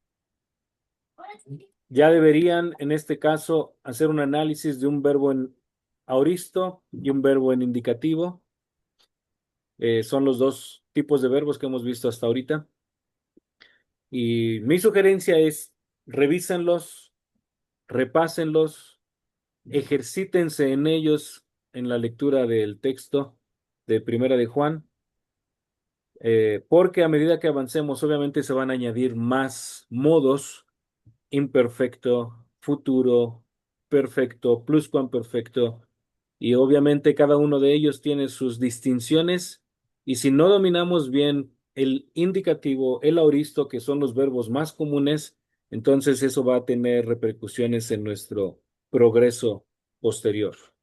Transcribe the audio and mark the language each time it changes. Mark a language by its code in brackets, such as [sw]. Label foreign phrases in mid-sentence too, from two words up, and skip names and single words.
[es] Ya deberían, en este caso, hacer un análisis de un verbo en aoristo y un verbo en indicativo. Son los dos tipos de verbos que hemos visto hasta ahorita. Y mi sugerencia es, revísenlos, repásenlos, ejercítense en ellos en la lectura del texto de Primera de Juan, porque a medida que avancemos, obviamente se van a añadir más modos: imperfecto, futuro, perfecto, pluscuamperfecto, y obviamente cada uno de ellos tiene sus distinciones, y si no dominamos bien el indicativo, el aoristo, que son los verbos más comunes, entonces eso va a tener repercusiones en nuestro progreso posterior.